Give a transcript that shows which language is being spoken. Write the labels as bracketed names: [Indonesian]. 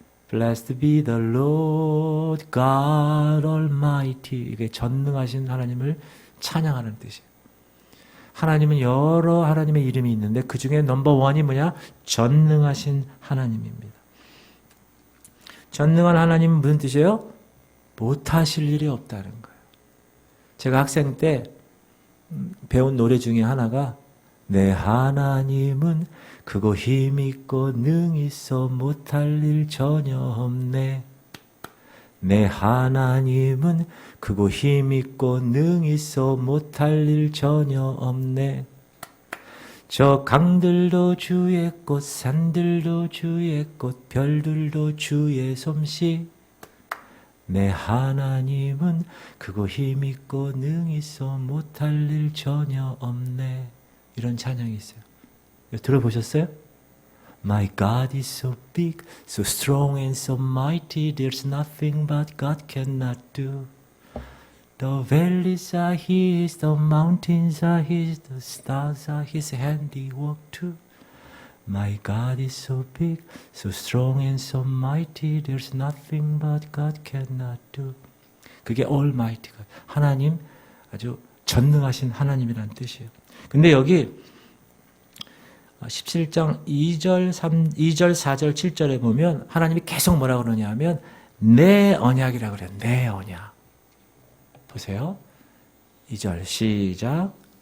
[English] Blessed be the Lord God Almighty. [Korean] 이게 전능하신 하나님을 찬양하는 뜻이에요. 하나님은 여러 하나님의 이름이 있는데 그 중에 넘버 원이 뭐냐? 전능하신 하나님입니다. 전능한 하나님은 무슨 뜻이에요? 못하실 일이 없다는 거예요. 제가 학생 때 배운 노래 중에 하나가 내 하나님은 크고 힘있고 능있어 못할 일 전혀 없네. 내 하나님은 크고 힘있고 능있어 못할 일 전혀 없네. 저 강들도 주의 꽃, 산들도 주의 꽃, 별들도 주의 솜씨. 내 하나님은 크고 힘있고 능있어 못할 일 전혀 없네. 이런 찬양이 있어요. 들어보셨어요? [English] My God is so big, so strong and so mighty, there's nothing but God cannot do. The valleys are His, the mountains are His, the stars are His handiwork too. My God is so big, so strong and so mighty, there's nothing but God cannot do. [Korean] 그게 Almighty God. 하나님, 아주 전능하신 하나님이라는 뜻이에요. 근데 여기 17장 2절, 4절, 7절에 보면 하나님이 계속 뭐라고 그러냐 하면 내 언약이라고 그래요. 내 언약. 보세요. 2절 시작.